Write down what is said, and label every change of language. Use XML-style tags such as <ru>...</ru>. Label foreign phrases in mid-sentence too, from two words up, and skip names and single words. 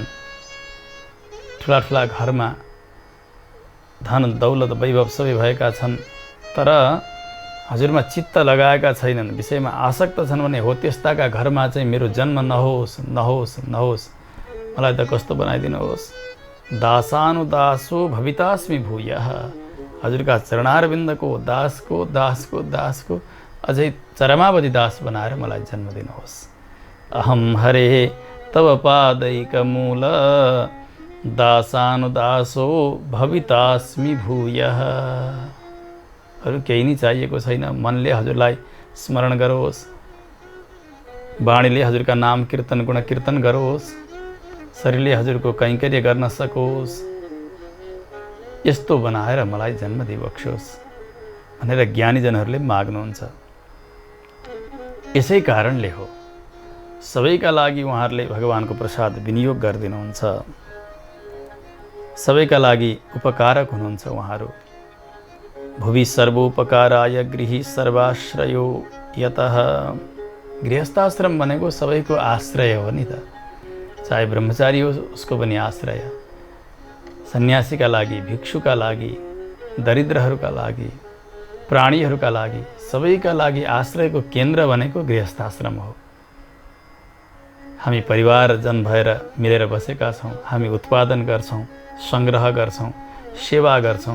<ne>ठुला ठुला घरमा धन दौलत वैभव सबै भएका छन्, तर हजुरमा चित्त लगाएका छैनन्, विषयमा आसक्त छन् भने हो त्यस्ताका घरमा चाहिँ मेरो जन्म नहोस् नहोस् नहोस्, मलाई त कस्तो बनाइदिनुहोस्।</ne> <sa>दासानुदासो भवितास्मि भूयः,</sa> <ne>हजुरका चरणारविन्दको दासको दासको दासको अझै चरमावधि दास बनाएर मलाई जन्म दिनुहोस्।</ne> <sa>अहम हरे तव पादैकमूल दासानुदासो भवितास्मि भूयः।</sa> <ne>अरू केही नै चाहिएको छैन। मनले हजुरलाई स्मरण गरोस्, वाणीले हजुरका नाम कीर्तन गुण कीर्तन गरोस्, शरीरले हजुरको कैङ्कर्य गर्न सकोस्, यस्तो बनाएर मलाई जन्म दिइबक्स्योस् भनेर ज्ञानीजनहरूले माग्नुहुन्छ। यसै कारणले हो सबैका लागि उहाँहरूले भगवानको प्रसाद विनियोग गरिदिनुहुन्छ। सबैका लागि उपकारक हुनुहुन्छ उहाँहरू।</ne> <sa>भुवि सर्वोपकाराय गृही सर्वाश्रयो यतः।</sa> <ne>गृहस्थाश्रम भनेको सबैको आश्रय हो नि त, चाहे ब्रह्मचारी हो उसको पनि आश्रय, सन्यासीका लागि, भिक्षुका लागि, दरिद्रहरूका लागि, प्राणीहरूका लागि, सबैका लागि आश्रयको केन्द्र भनेको गृहस्थाश्रम हो। हामी परिवारजन भएर मिलेर बसेका छौँ, हामी उत्पादन गर्छौँ, सङ्ग्रह गर्छौँ, सेवा गर्छौँ।</ne>